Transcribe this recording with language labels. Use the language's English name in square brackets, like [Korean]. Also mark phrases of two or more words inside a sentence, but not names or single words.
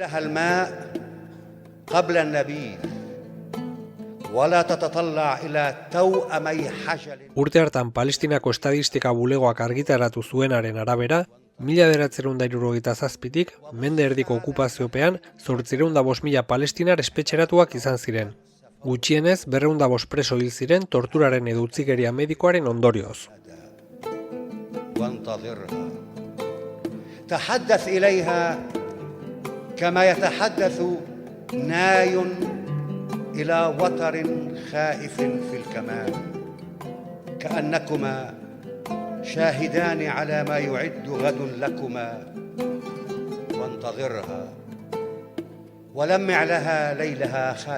[Basque] Urte hartan Palestinako estadistika bulegoak argitaratu zuenaren arabera, 1967tik, mende erdiko okupaziopean, 805.000 palestinar espetxeratuak izan ziren. Gutxienez, 205 preso hil ziren torturaren edo utzikeria medikoaren ondorioz. [Arabic] تحدث إليها كما يتحدث ناي إلى وتر خائف في الكمان كأنكما شاهدان على ما يعد غد لكما وانتظرها ولمع لها ليلها